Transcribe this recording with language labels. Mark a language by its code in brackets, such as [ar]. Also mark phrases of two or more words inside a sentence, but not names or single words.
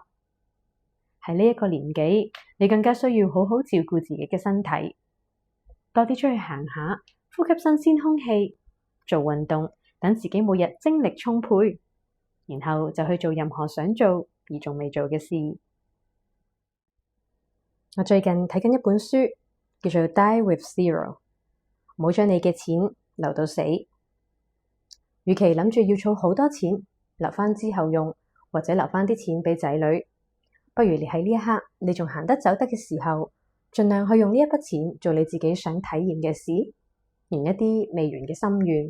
[yue] 喺呢一個年紀，你更加需要好好照顧自己嘅身體，多啲出去行下，呼吸新鮮空氣，做運動，等自己每日精力充沛，然後就去做任何想做而仲未做嘅事。我最近睇緊一本書，叫做《Die with Zero》。唔好將你嘅錢留到死。與其諗住要儲好多錢留返之後用，或者留返啲錢俾仔女，不如你喺呢一刻你仲行得走得嘅時候，盡量去用呢一筆錢做你自己想體驗嘅事，圓一啲未完嘅心願。